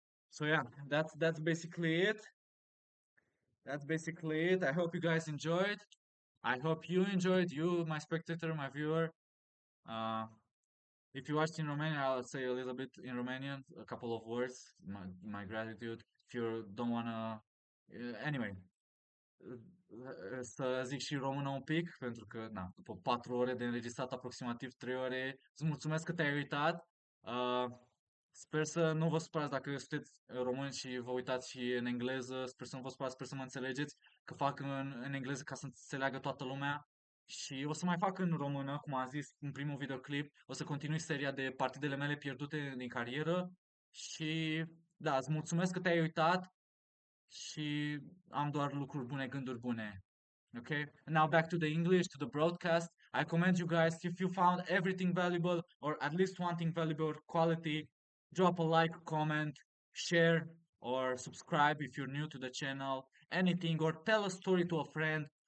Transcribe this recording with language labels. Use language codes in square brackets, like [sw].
[en] So yeah, that's basically it. That's basically it. I hope you guys enjoyed. I hope you enjoyed, you, my spectator, my viewer. Uh, if you watched in Romanian, I'll say a little bit in Romanian, a couple of words, my gratitude. If you don't wanna, anyway, [ro] să zic și română un pic, pentru că, na, după 4 ore de înregistrat, aproximativ 3 ore, îți mulțumesc că te-ai uitat. Uh, Sper să nu vă supărați dacă sunteți români și vă uitați și în engleză. Sper să nu vă supărați, sper să mă înțelegeți, că fac în engleză ca să înțeleagă toată lumea. Și o să mai fac în română, cum am zis în primul videoclip. O să continui seria de partidele mele pierdute din carieră. Și da, îți mulțumesc că te-ai uitat și am doar lucruri bune, gânduri bune. [en] Okay, and now back to the English, to the broadcast. I commend you guys if you found everything valuable or at least one thing valuable quality, drop a like, comment, share, or subscribe if you're new to the channel, anything, or tell a story to a friend.